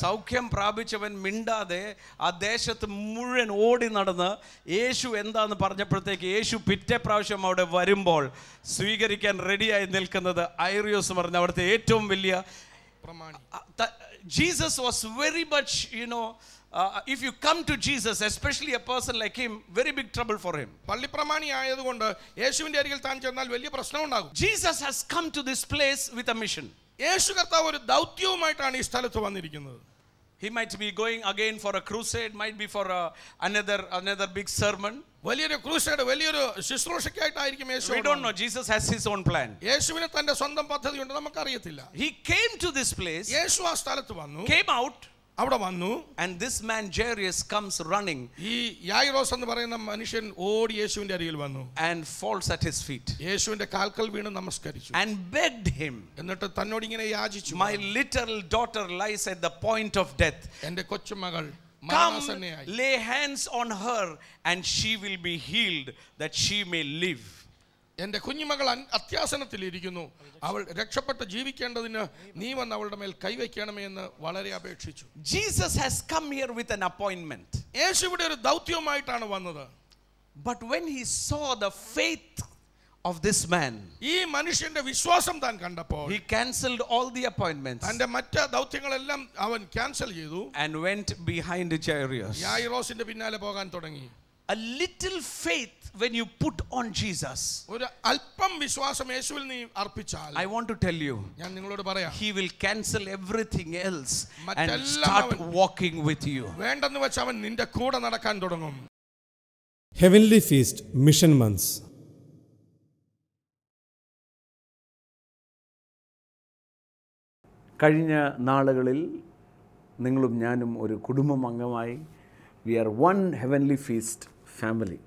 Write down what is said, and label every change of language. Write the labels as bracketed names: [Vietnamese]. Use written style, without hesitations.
[Malayalam] സൗഖ്യം പ്രാപിച്ചവൻ മിണ്ടാതെ ആ ദേശത്ത് മുഴുവൻ ഓടി നടന്ന് യേശു എന്താന്ന് പറഞ്ഞപ്പോഴത്തേക്ക് യേശു പിറ്റേ പ്രാവശ്യം അവിടെ വരുമ്പോൾ സ്വീകരിക്കാൻ റെഡിയായി നിൽക്കുന്നത് ഐറിയോസ് പറഞ്ഞ അവിടുത്തെ ഏറ്റവും വലിയ പ്രമാണി. [English] Jesus was very much, if you come to Jesus, especially a person like him, very big trouble for him. [Malayalam] പള്ളിപ്രമാണി ആയതുകൊണ്ട് യേശുവിന്റെ അരികിൽ താൻ ചെന്നാൽ വലിയ പ്രശ്നം ഉണ്ടാകും. [English] Jesus has come to this place with a mission. [Malayalam] യേശു കർത്താവ് ഒരു ദൗത്യവുമായിട്ടാണ് ഈ സ്ഥലത്ത് വന്നിരിക്കുന്നത്. [English] He might be going again for a crusade, might be for another big sermon. [Malayalam] വലിയൊരു ക്രൂസേഡ്, വലിയൊരു ശുശ്രൂഷയ്ക്കായിട്ടായിരിക്കും യേശു. [English] We don't know. Jesus has his own plan. [Malayalam] യേശുവിന് തന്റെ സ്വന്തം പദ്ധതിയുണ്ട്, നമുക്കറിയത്തില്ല. [English] He came to this place. [Malayalam] യേശു ആ സ്ഥലത്ത് വന്നു, [English] Came out. [Malayalam] അവിടെ വന്നു. [English] And this man Jairus comes running. [Malayalam] ഈ യായിറോസ് എന്ന് പറയുന്ന മനുഷ്യൻ ഓടി യേശുവിന്റെ അരികിൽ വന്നു. [English] And falls at his feet. [Malayalam] യേശുവിന്റെ കാൽക്കൽ വീണ് നമസ്കരിച്ചു. [English] And begged him. [Malayalam] എന്നിട്ട് തന്നോട് ഇങ്ങനെ യാചിച്ചു, [English] My little daughter lies at the point of death. [Malayalam] എന്റെ കൊച്ചുമകൾ [English] Come, [Malayalam] മരണാസന്നയായി. [English] lay hands on her and she will be healed, that she may live. [Malayalam] എന്റെ കുഞ്ഞുമകൾ അത്യാസനത്തിലിരിക്കുന്നു, അവൾ രക്ഷപ്പെട്ട് ജീവിക്കേണ്ടതിന് നീ വന്ന് അവളുടെ മേൽ കൈവയ്ക്കണമേ എന്ന് വളരെ അപേക്ഷിച്ചു. [English] Jesus has come here with an appointment. [Malayalam] യേശു ഇവിടെ ഒരു ദൗത്യവുമായിട്ടാണ് വന്നത്. [English] But when he saw the faith of this man, [Malayalam] ഈ മനുഷ്യന്റെ വിശ്വാസം താൻ കണ്ടപ്പോൾ [English] he cancelled all the appointments [Malayalam] തന്റെ മറ്റ് ദൗത്യങ്ങളെല്ലാം അവൻ ക്യാൻസൽ ചെയ്തു. [English] and went behind Jairus. [Malayalam] യായിറോസിന്റെ പിന്നാലെ പോകാൻ തുടങ്ങി. [English] A little faith when you put on Jesus, [Malayalam] ഒരു അല്പം വിശ്വാസം യേശുവിൽ നീ അർപ്പിച്ചാൽ, [English] I want to tell you, [Malayalam] ഞാൻ നിങ്ങളോട് പറയാം, [English] he will cancel everything else and [Malayalam] മറ്റെല്ലാം [English] start [Malayalam] അവൻ [English] walking with you. [Malayalam] വേണ്ടെന്ന് വെച്ച് അവൻ നിന്റെ കൂടെ നടക്കാൻ തുടങ്ങും. [English] Heavenly feast mission months. [Malayalam] കഴിഞ്ഞ നാളുകളിൽ നിങ്ങളും ഞാനും ഒരു കുടുംബം അംഗമായി [English] We are one heavenly feast family.